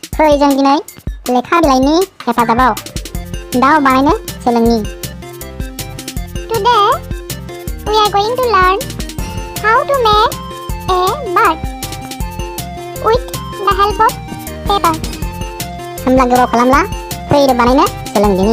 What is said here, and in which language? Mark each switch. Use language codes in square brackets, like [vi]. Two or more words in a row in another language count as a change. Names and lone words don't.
[brx] फै जों दिनै लेखा बिलाइनि हेफाजाबाव दाउ बानायनो सोलोंनि। [en] Today we are going to learn how to make a bird with the help of paper. [brx] होमब्ला गोबाव खालामला फै बानायनो सोलोंदिनि।